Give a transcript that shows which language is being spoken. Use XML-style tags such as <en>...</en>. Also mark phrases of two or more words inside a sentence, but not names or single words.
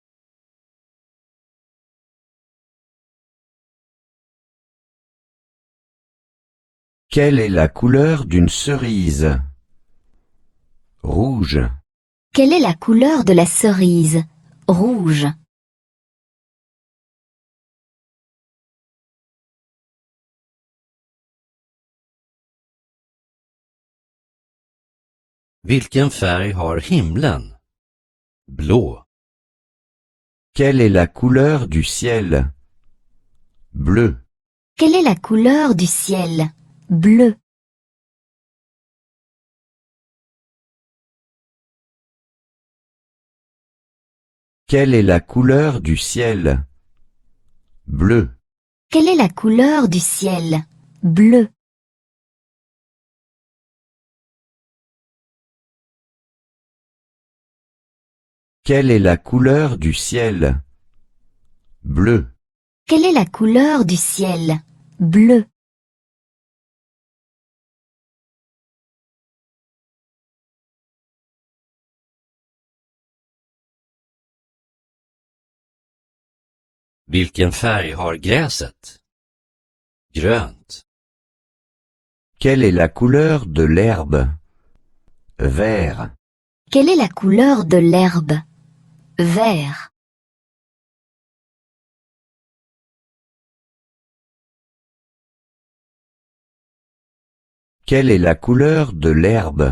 <fr>Quelle est la couleur d'une cerise? Rouge. Quelle est la couleur de la cerise? Rouge.</fr> <sv>Vilken färg har himlen? Blå.</sv> <fr>Quelle est la couleur du ciel? Bleu. Quelle est la couleur du ciel? Bleu. Quelle est la couleur du ciel? Bleu. Quelle est la couleur du ciel? Bleu. Quelle est la couleur du ciel? Bleu. Quelle est la couleur du ciel? Bleu.</fr> <sv>Vilken färg har gräset? Grönt.</sv> <fr>Quelle est la couleur de l'herbe? Vert. Quelle est la couleur de l'herbe? Vert. Quelle est la couleur de l'herbe?</fr>